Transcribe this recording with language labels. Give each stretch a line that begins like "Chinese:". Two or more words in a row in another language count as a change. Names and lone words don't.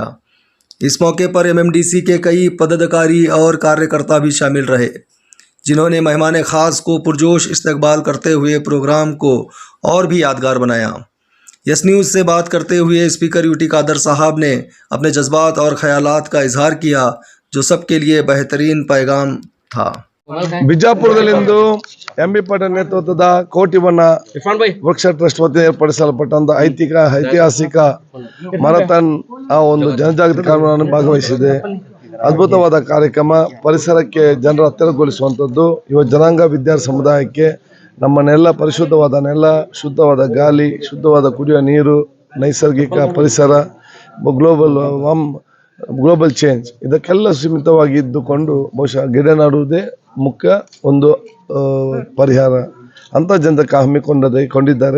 Hindi: इस मौके पर एमएमडीसी के कई पदाधिकारी और कार्यकर्ता भी शामिल रहे, जिन्होंने मेहमान ख़ास को पुरजोश इस्तकबाल करते हुए प्रोग्राम को और भी यादगार बनाया। यस न्यूज़ से बात करते हुए स्पीकर यूटी कादर साहब ने अपने जज्बात और ख्यालात का इजहार किया, जो सबके लिए बेहतरीन पैगाम था।
Kannada: ಬಿಜಾಪುರದಲ್ಲಿಂದು ಎಂಬಿ ಪಾಟೀಲ್ ನೇತೃತ್ವದ ಕೋಟಿ ಬಣ್ಣ ವೃಕ್ಷ ಟ್ರಸ್ಟ್ ವತಿಯಿಂದ ಏರ್ಪಡಿಸಲ್ಪಟ್ಟಂತ ಐತಿಹಾಸಿಕ ಮ್ಯಾರಥಾನ್ ಆ ಒಂದು ಜನಜಾಗೃತಿ ಕಾರ್ಯಕ್ರಮವನ್ನು ಭಾಗವಹಿಸಿದೆ. ಅದ್ಭುತವಾದ ಕಾರ್ಯಕ್ರಮ, ಪರಿಸರಕ್ಕೆ ಜನರ ಹತ್ತಿರಗೊಳಿಸುವಂಥದ್ದು, ಯುವ ಜನಾಂಗ ವಿದ್ಯಾರ್ಥಿ ಸಮುದಾಯಕ್ಕೆ ನಮ್ಮನ್ನೆಲ್ಲ ಪರಿಶುದ್ಧವಾದ ನೆಲ, ಶುದ್ಧವಾದ ಗಾಳಿ, ಶುದ್ಧವಾದ ಕುಡಿಯುವ ನೀರು, ನೈಸರ್ಗಿಕ ಪರಿಸರ,
English: global change
Kannada: ಇದಕ್ಕೆಲ್ಲ ಸೀಮಿತವಾಗಿ ಇದ್ದುಕೊಂಡು ಬಹುಶಃ ಗಿಡ ನೆಡುವುದೇ ಮುಖ್ಯ ಒಂದು ಪರಿಹಾರ ಅಂತ ಜನತೆ ಹಮ್ಮಿಕೊಂಡಿದ್ದಾರೆ.